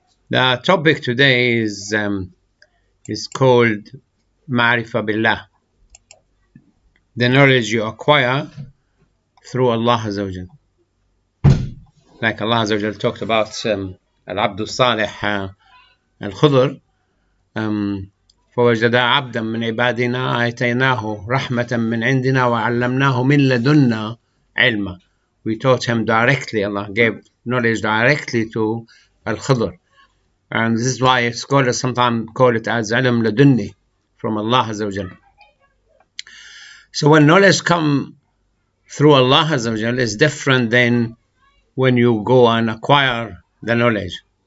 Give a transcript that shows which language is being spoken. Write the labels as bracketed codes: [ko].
[en] The topic today is called Ma'rifah Billah, the knowledge you acquire through Allah Azza wa Jal. Like Allah Azza wa Jal talked about Al-Abdu Salih Al-Khudr, [ar] فوجدا عبدا من عبادنا آتيناه رحمة من عندنا وعلمناه من لدنا علما. [en] We taught him directly. Allah gave knowledge directly to Al-Khudr. And this is why scholars sometimes call it as ilm ladunni, from Allah Azza wa Jal. So when knowledge comes through Allah Azza wa Jal, is different than when you go and acquire the knowledge.